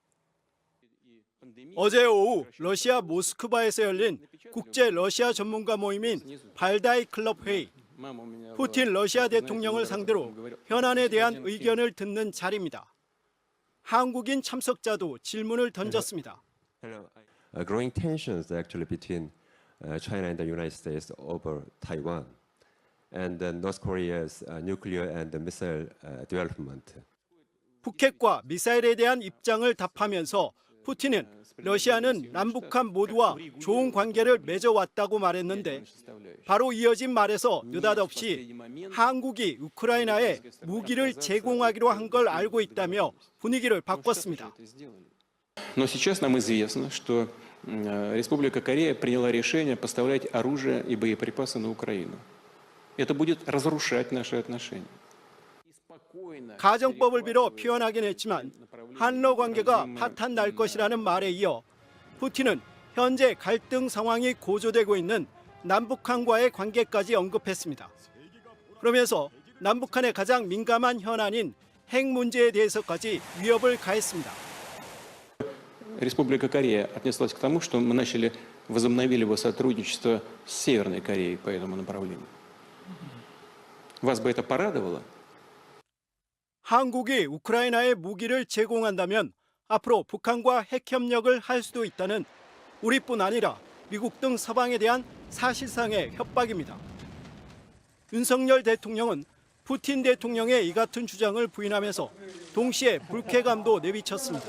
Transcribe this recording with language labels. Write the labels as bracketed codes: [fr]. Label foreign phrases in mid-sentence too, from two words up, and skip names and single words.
[ko] 어제 오후 러시아 모스크바에서 열린 국제 러시아 전문가 모임인 발다이 클럽 회의. 푸틴 러시아 대통령을 상대로 현안에 대한 의견을 듣는 자리입니다. 한국인 참석자도 질문을 던졌습니다. [en] Growing tensions actually between China and the United States over Taiwan. and North Korea's nuclear and missile development. [ko] 북핵과 미사일에 대한 입장을 답하면서 푸틴은 러시아는 남북한 모두와 좋은 관계를 맺어왔다고 말했는데 바로 이어진 말에서 느닷없이 한국이 우크라이나에 무기를 제공하기로 한 걸 알고 있다며 분위기를 바꿨습니다. [ru] Но сейчас нам известно, что Республика Корея приняла решение поставлять оружие и боеприпасы на Украину. Это будет разрушать наши отношения. [ko] 가정법을 빌어 표현하긴 했지만 한러 관계가 파탄 날 것이라는 말에 이어 푸틴은 현재 갈등 상황이 고조되고 있는 남북한과의 관계까지 언급했습니다. 그러면서 남북한의 가장 민감한 현안인 핵 문제에 대해서까지 위협을 가했습니다. [ru] Республика Корея отнеслась к тому, что мы возобновили бы сотрудничество с Северной Кореей по этому направлению. Вас бы это порадовало? [ko] 한국이 우크라이나에 무기를 제공한다면 앞으로 북한과 핵협력을 할 수도 있다는 우리뿐 아니라 미국 등 서방에 대한 사실상의 협박입니다. 윤석열 대통령은 푸틴 대통령의 이 같은 주장을 부인하면서 동시에 불쾌감도 내비쳤습니다.